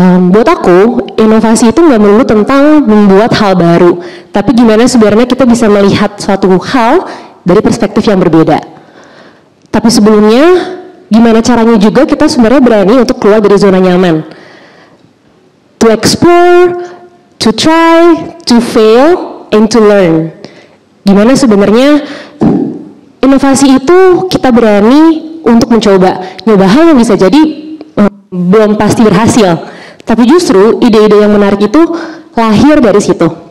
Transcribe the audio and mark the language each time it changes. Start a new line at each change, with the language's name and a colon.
Indonesian: Buat aku, inovasi itu nggak melulu tentang membuat hal baru, tapi gimana sebenarnya kita bisa melihat suatu hal dari perspektif yang berbeda. Tapi sebelumnya, gimana caranya juga kita sebenarnya berani untuk keluar dari zona nyaman.
English: To explore, to try, to fail, and to learn.
Indonesian: Gimana sebenarnya inovasi itu kita berani untuk mencoba, nyoba hal yang bisa jadi belum pasti berhasil. Tapi justru ide-ide yang menarik itu lahir dari situ.